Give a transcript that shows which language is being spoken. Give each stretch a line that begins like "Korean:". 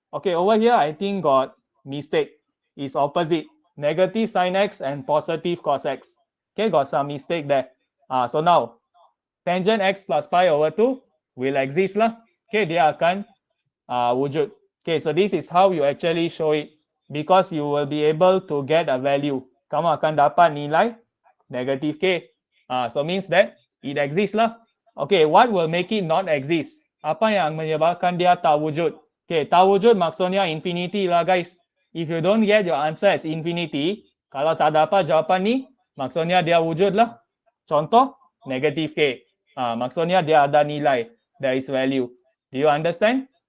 English: Okay, over here I think got mistake. It's opposite, negative sin x and positive cos x. Okay, got some mistake there. So now tangent x plus pi over 2 will exist lah. Okay,
Malay: dia akan wujud.
English: Okay, so this is how you actually show it, because you will be able to get a value.
Malay: Kamu akan dapat nilai negative k.
English: So means that it exists lah. Okay, what will make it not exist?
Malay: Apa yang menyebabkan dia tak wujud? Okay, tak wujud maksudnya infinity lah guys.
English: If you don't get your answer as infinity,
Malay: kalau tak dapat jawapan ni, maksudnya dia wujud lah. Contoh, negative k. Maksudnya dia ada nilai.
English: There is value. Do you understand?